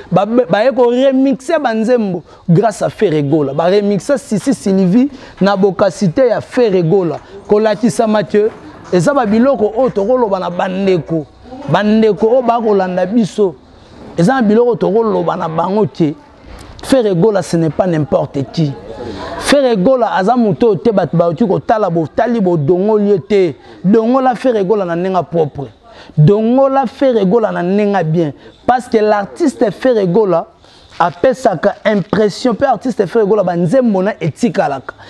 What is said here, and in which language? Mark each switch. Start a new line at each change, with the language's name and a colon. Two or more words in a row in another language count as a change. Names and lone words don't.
Lingala: Ba, ba, baye ko remixer banzembo
French: grâce à
Lingala: Ferregola. Ba remixer Sisi Sylvie na bokasité ya Ferregola. Kolakisa Mathieu, eza ba biloko oyo tokoloba na bandeko. Bandeko oyo bakolanda biso. Eza na biloko tokoloba na bango te.
French: Ferregola, ce n'est pas n'importe qui.
Lingala: Ferregola, aza moto te, bato baoki kotala, botali, bodongoli ye te. Dongola Ferregola na ndenge propre. Dongola Ferregola na ndenge bien.
French: Parce que l'artiste Ferregola apesaka impression, pe artiste Ferregola
Lingala: banzembo na etikalaka.